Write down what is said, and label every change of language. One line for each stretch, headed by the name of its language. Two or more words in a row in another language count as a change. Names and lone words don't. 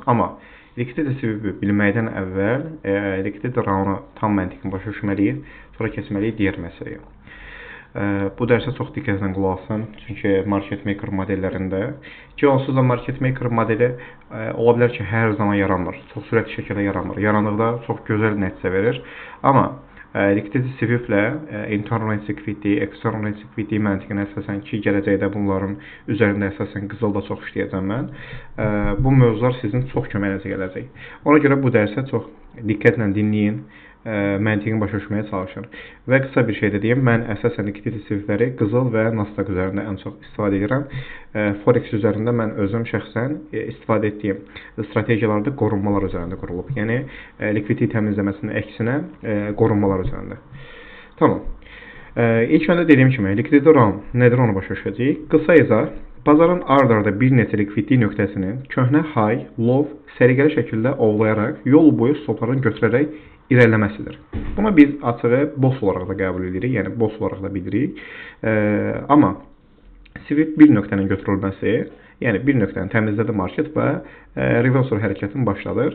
Azerbaijani: Amma
English: likvidity sweep-
Azerbaijani: i bilməkdən əvvəl
English: likvidity round-
Azerbaijani: u tam məntiqini başa düşməliyik, sonra keçməliyik digər məsələyə. Bu dərsə çox diqqətlə qulaq asın, çünki
English: market maker
Azerbaijani: modellərində ki, onsuz da
English: market maker
Azerbaijani: modeli ola bilər ki, hər zaman yaranmır, çox sürətli şəkildə yaranmır. Yarandıqda çox gözəl nəticə verir. Amma
English: likvidity sweep-
Azerbaijani: lə
English: internal rate liquidity, external rate liquidity
Azerbaijani: məntiqinə əsasən ki, gələcəkdə bunların üzərində əsasən qızılda çox işləyəcəm mən. Bu mövzular sizin çox köməyinizə gələcək. Ona görə bu dərsə çox diqqətlə dinləyin. Məntiqini başa düşməyə çalışır. Və qısa bir şey də deyim, mən əsasən
English: likvidity sweep-
Azerbaijani: ləri qızıl və Nasdaq üzərində ən çox istifadə edirəm. Forex üzərində mən özüm şəxsən istifadə etdiyim strategiyalarda qorunmalar üzərində qurulub. Yəni likvidity təmizləməsinin əksinə qorunmalar üzərində. Tamam. İlk öndə dediyim kimi
English: likvidity round
Azerbaijani: nədir onu başa düşəcəyik. Qısa izah, bazarın ard-arda bir neçə likvidity nöqtəsinin köhnə
English: high, low,
Azerbaijani: səliqəli şəkildə ovlayaraq yol boyu stoplarını götürərək irəliləməsidir. Buna biz açığı boss olaraq da qəbul edirik, yəni boss olaraq da bilirik. Amma sweep bir nöqtənin götürülməsi, yəni bir nöqtəni təmizlədi market və reversal hərəkətini başladır.